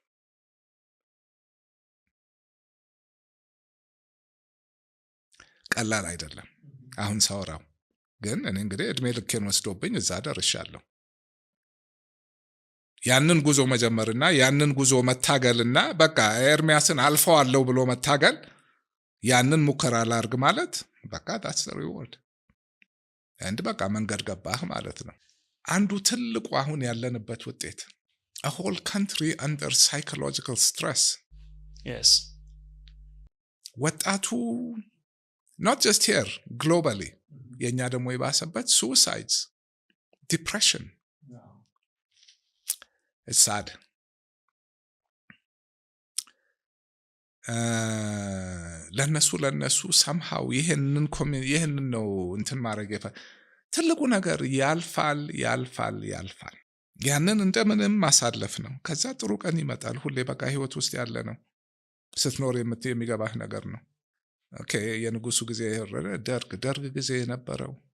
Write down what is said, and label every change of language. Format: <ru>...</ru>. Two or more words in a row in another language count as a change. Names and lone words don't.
<am>ቀላል አይደለም። አሁን ሳወራው ግን እኔ እንግዲህ እድሜ ልኬን ወስዶብኝ እዛ ደርሻለሁ። ያንን ጉዞ መጀመርና ያንን ጉዞ መታገልና በቃ ኤርሚያስን አልፈዋለሁ ብሎ መታገል ያንን ሙከራ ላርግ ማለት በቃ</am> <en>that's the reward and</en> <am>በቃ መንገድ ገባህ ማለት ነው። አንዱ ትልቁ አሁን ያለንበት ውጤት</am> <en>a whole country under psychological stress። yes ወጣቱ not just here globally</en> <am>የኛ ደግሞ የባሰበት</am> <en>suicides depression it's sad።</en> <am>ለነሱ somehow ይሄንን ነው እንትን ማድረግ ትልቁ ነገር ያልፋል። ያንን እንደምንም ማሳለፍ ነው። ከዛ ጥሩ ቀን ይመጣል። ሁሌ በቃ ህይወት ውስጥ ያለ ነው። ስትኖር የሚገባህ ነገር ነው። ኦኬ የንጉሱ ጊዜ ደርግ ጊዜ የነበረው</am>